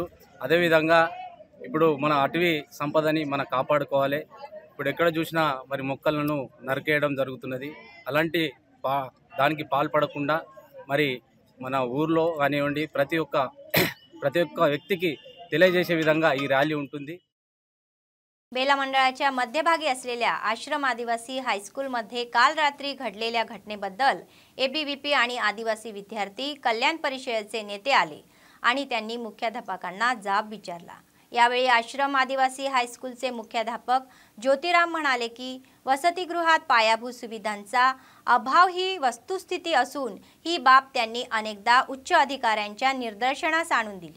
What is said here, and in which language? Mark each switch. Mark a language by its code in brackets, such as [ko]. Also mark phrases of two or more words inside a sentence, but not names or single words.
[te] అదేవిధంగా ఇప్పుడు మన అటవీ సంపదని మనం కాపాడుకోవాలి। ఇప్పుడు ఎక్కడ చూసినా మరి మొక్కలను నరికేయడం జరుగుతున్నది। అలాంటి దానికి పాల్పడకుండా మరి మన ఊర్లో కానివ్వండి ప్రతి ఒక్క వ్యక్తికి తెలియజేసే విధంగా ఈ ర్యాలీ ఉంటుంది। [mr] बेला मंडळाच्या मध्यभागी असलेल्या आश्रम आदिवासी हायस्कूलमध्ये काल रात्री घडलेल्या घटनेबद्दल एबीव्हीपी आणि आदिवासी विद्यार्थी कल्याण परिषदेचे नेते आले आणि त्यांनी मुख्याध्यापकांना जाब विचारला। यावेळी आश्रम आदिवासी हायस्कूलचे मुख्याध्यापक ज्योतिराम म्हणाले की वसतिगृहात पायाभूत सुविधांचा अभाव ही वस्तुस्थिती असून ही बाब त्यांनी अनेकदा उच्च अधिकाऱ्यांच्या निदर्शनास आणून दिली।